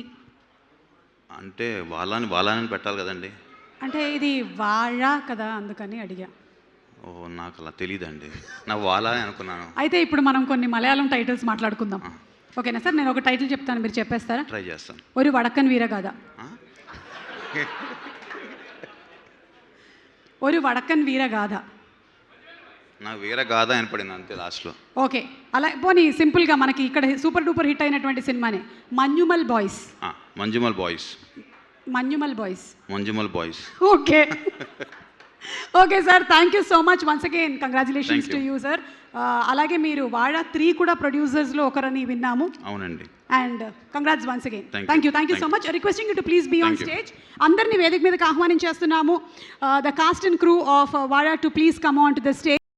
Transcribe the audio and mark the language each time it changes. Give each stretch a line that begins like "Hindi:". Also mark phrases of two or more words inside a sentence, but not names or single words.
Telugu: అంటే వాళ్ళని పెట్టాలి కదండి. అంటే ఇది వాళ కదా, అందుకని అడిగా. ఓ నాకు అలా తెలియదండి, నా వాలా అని అనుకున్నాను. అయితే ఇప్పుడు మనం కొన్ని మలయాళం టైటిల్స్ మాట్లాడుకుందాం. ఓకేనా సార్? నేను ఒక టైటిల్ చెప్తాను, మీరు చెప్పేస్తారా? ట్రై చేస్తాను.
Malayalam: ഒരു വടക്കൻ വീരഗാഥ. ഒരു വടക്കൻ വീരഗാഥ.
Telugu: నాకు వీరగాథ వినపడింది అంతే లాస్ట్లో. ఓకే, అలా పోనీ సింపుల్గా మనకి ఇక్కడ
English: super duper hit
Telugu: అయినటువంటి సినిమానే మంజుమల్ బాయ్స్. మంజుమల్ బాయ్స్. మంజుమల్ బాయ్స్.
English: okay okay sir, thank you so much once again. congratulations to you sir.
Telugu: అలాగే మీరు వాళ 3 కూడా ప్రొడ్యూసర్స్లో ఒకరని విన్నాము. అవునండి.
English: and congrats once again. thank you so much. requesting you to please be on stage.
Telugu: అందరినీ వేదిక మీదకి ఆహ్వానించేస్తున్నాము.
English: the cast and crew of Vaazha to please come on to the stage.